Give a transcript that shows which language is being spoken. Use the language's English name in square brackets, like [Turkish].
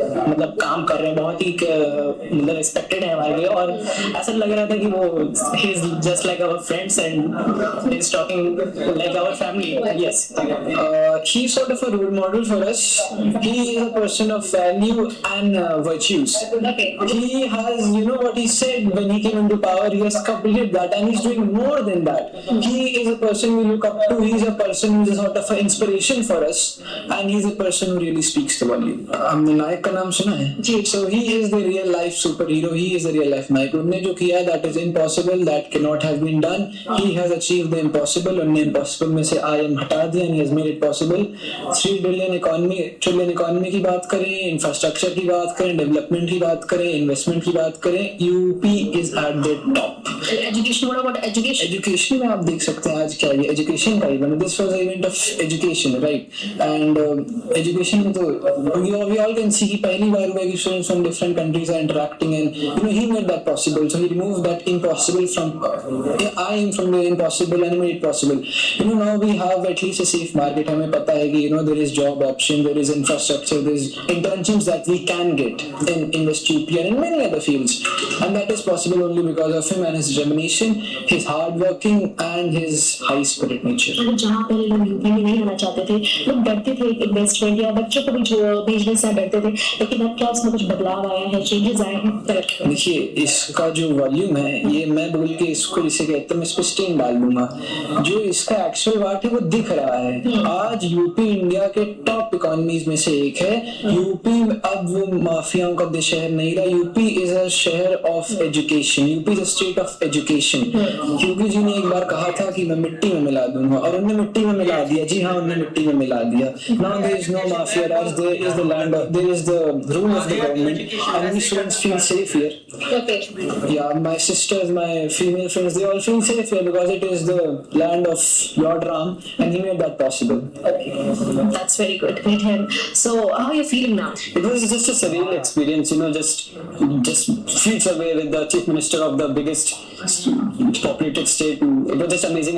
[Hindi] मतलब काम कर रहे हैं, बहुत ही मतलब एक्सपेक्टेड है हमारे लिए, और ऐसा लग रहा था कि वो [English] He is just like our friends and is talking like our family. Yes, he is sort of a role model for us. He is a person of value and virtues. He has, you know what he said when he came into power, he has completed that and he's doing more than that. He is a person we look up to. He's a person who's a sort of an inspiration for us, and he's a person who really speaks the volume. [Hindi] हमने नायक का नाम सुना है जी. [English] So he is the real life superhero. He is the real life nayak. [Hindi] उन्होंने जो किया [English] that is impossible, that cannot have been done. He has achieved the impossible. [Hindi] उन्होंने [English] impossible [Hindi] में से [English] I am [Hindi] हटा दिया [English] and he has made it possible. [Hindi] 3 trillion economy की बात करें, infrastructure की बात करें, डेवलपमेंट की बात करें, इन्वेस्टमेंट की बात करें, [English] UP is at the top. Education, what about education? [Hindi] Education में आप देख सकते हैं आज क्या है, एजुकेशन का event. [English] This was event of education, right? And education [Hindi] में तो [English] we all can see [Hindi] कि पहली बार हुआ कि [English] Students from different countries are interacting and you know he made that possible. So he removed that impossible from I am from the impossible and made it possible. You know now we have at least a safe market. [Hindi] हमें पता है कि [English] You know there is job option, there is infrastructure, there is internships that we can get in Invest UP and in many other fields, and that is possible only because of him and his determination, his hard working and his high spirit nature. [Hindi] मतलब जहाँ पहले लोग UP में नहीं आना चाहते थे, लोग डरते थे इन्वेस्टमेंट या बच्चों को भी भेजने से डरते थे, लेकिन अब क्या उसमें कुछ बदलाव आया है, चेंजेस आए हैं? देखिए, इसका जो वॉल्यूम है, ये मैं बोल के इसको जिसे कहते हैं मैं इस पे स्टेन डाल दूंगा. जो इसका एक्चुअल वाट है वो दिख रहा है. आज यूपी इंडिया के टॉप इकोनॉमीज में से एक है. यूपी अब वो माफियाओं का शहर नहीं रहा. यूपी [English] is a [Hindi] शहर [English] Of education. UP is a state of education. [Hindi] Yogi ji ने एक बार कहा था कि मैं मिट्टी में मिला दूंगा, और उन्होंने मिट्टी में मिला दिया. जी हाँ, उन्होंने मिट्टी में मिला दिया. [English] Now there is no mafia raj, there is the land, there is the rule of the government, and we students feel safe here. Okay. Yeah, my sisters, my female friends, they all feel safe here because it is the land of Lord Ram, and he made that possible. Okay. That's very good. Great him. So, how are you feeling now? It was just a surreal experience, you know, just feels away with the chief minister of the biggest populated state. It was just amazing.